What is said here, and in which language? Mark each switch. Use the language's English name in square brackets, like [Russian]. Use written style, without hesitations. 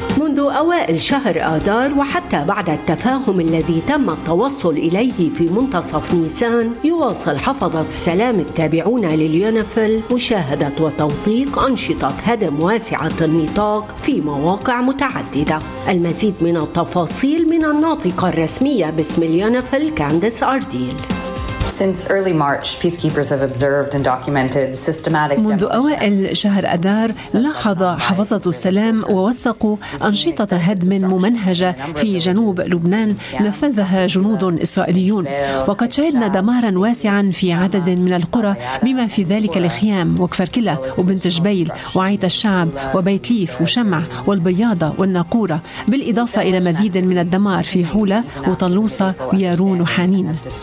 [Arabic] منذ أوائل شهر آذار وحتى بعد التفاهم الذي تم التوصل إليه في منتصف نيسان يواصل حفظة السلام التابعون لليونيفيل مشاهدة وتوثيق أنشطة هدم واسعة النطاق في مواقع متعددة المزيد من التفاصيل من الناطقة الرسمية باسم اليونيفيل كانديس أرديل [English] Since early March, peacekeepers have observed and documented systematic. [Arabic] منذ أوائل شهر أذار لاحظ حفظة السلام ووثقوا أنشطة هدم ممنهجة في جنوب لبنان نفذها جنود إسرائيليون، وقد شهدنا دمارا واسعا في عدد من القرى بما في ذلك الخيام وكفر كلا وبنت جبيل وعيد الشعب وبيت ليف وشمع والبياضة والناقورة، بالإضافة إلى مزيد من الدمار في حولة وطلوسة ويارون وحانين،